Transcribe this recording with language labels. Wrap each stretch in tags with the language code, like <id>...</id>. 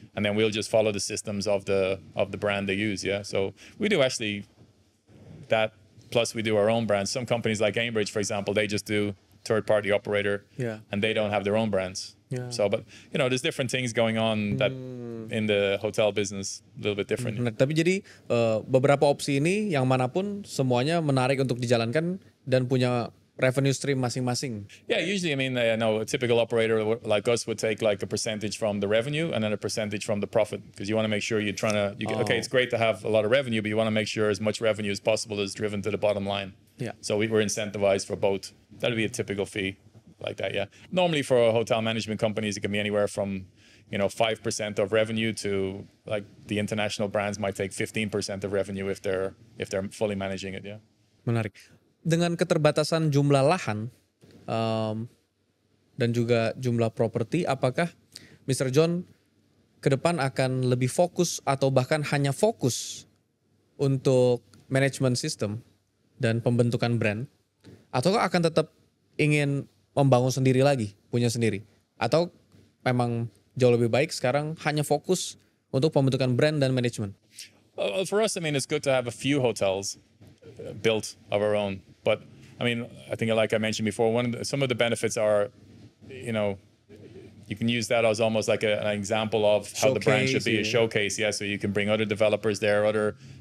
<en>And then we'll just follow the systems of the brand they use, So we do actually that, plus we do our own brands. Some companies like Aimbridge, for example, they just do third-party operator and they don't have their own brands. So, but, you know, there's different things going on that in the hotel business, a little bit different.</en> <id>Tapi jadi beberapa opsi ini yang manapun semuanya menarik untuk dijalankan dan punya revenue stream masing-masing.</id> <en>Yeah, usually, I mean, a typical operator like us would take like a percentage from the revenue and then a percentage from the profit, because you want to make sure you're trying to, okay, it's great to have a lot of revenue, but you want to make sure as much revenue as possible is driven to the bottom line. So we were incentivized for both. That would be a typical fee like that, Normally for hotel management companies, it can be anywhere from, you know, 5% of revenue to like the international brands might take 15% of revenue if they're fully managing it,</en> <id>Menarik. Dengan keterbatasan jumlah lahan dan juga jumlah properti, apakah Mr. John ke depan akan lebih fokus atau bahkan hanya fokus untuk manajemen sistem dan pembentukan brand, ataukah akan tetap ingin membangun sendiri lagi, punya sendiri, atau memang jauh lebih baik sekarang hanya fokus untuk pembentukan brand dan manajemen?</id> <en>For us, I mean, it's good to have a few hotels built of our own. But I mean, I think like I mentioned before, some of the benefits are, you know, you can use that as almost like an example of how the brand should be a showcase. So you can bring other developers there, other</en>